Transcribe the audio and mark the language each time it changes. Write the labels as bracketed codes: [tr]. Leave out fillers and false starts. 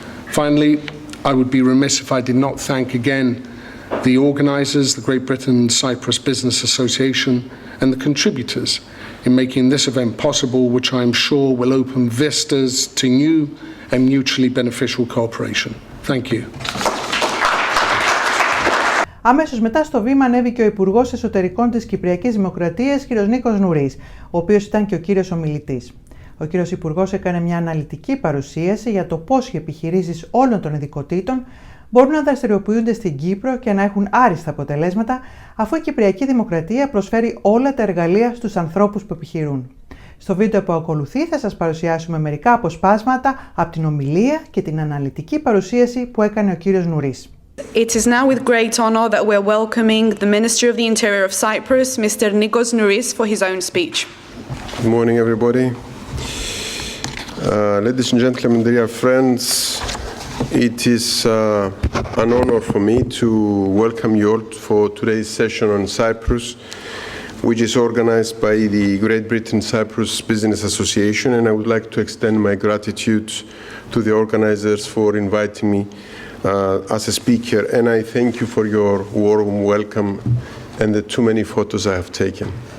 [en] Finally, I would be remiss if I did not thank again the organisers, the Great Britain Cyprus Business Association, and the contributors in making this event possible, which I am sure will open vistas to new and mutually beneficial cooperation. Thank you. [el] Αμέσως μετά στο βήμα ανέβηκε ο Υπουργός Εσωτερικών της Κυπριακής Δημοκρατίας, κ. Νίκος Νουρής, ο οποίος ήταν και ο κύριος ομιλητής. Ο κύριος Υπουργός έκανε μια αναλυτική παρουσίαση για το πώς οι επιχειρήσεις όλων των ειδικοτήτων μπορούν να δραστηριοποιούνται στην Κύπρο και να έχουν άριστα αποτελέσματα, αφού η Κυπριακή Δημοκρατία προσφέρει όλα τα εργαλεία στους ανθρώπους που επιχειρούν. Στο βίντεο που ακολουθεί θα σας παρουσιάσουμε μερικά αποσπάσματα από την ομιλία και την αναλυτική παρουσίαση που έκανε ο κύριος Νουρής. [en] It is now with great honor that we're welcoming the Minister of the Interior of Cyprus, Mr. Nikos Nouris, for his own speech. Good morning, everybody. Ladies and gentlemen, dear friends, it is an honor for me to welcome you all for today's session on Cyprus, which is organized by the Great Britain Cyprus Business Association, and I would like to extend my gratitude to the organizers for inviting me as a speaker, and I thank you for your warm welcome and the too many photos I have taken.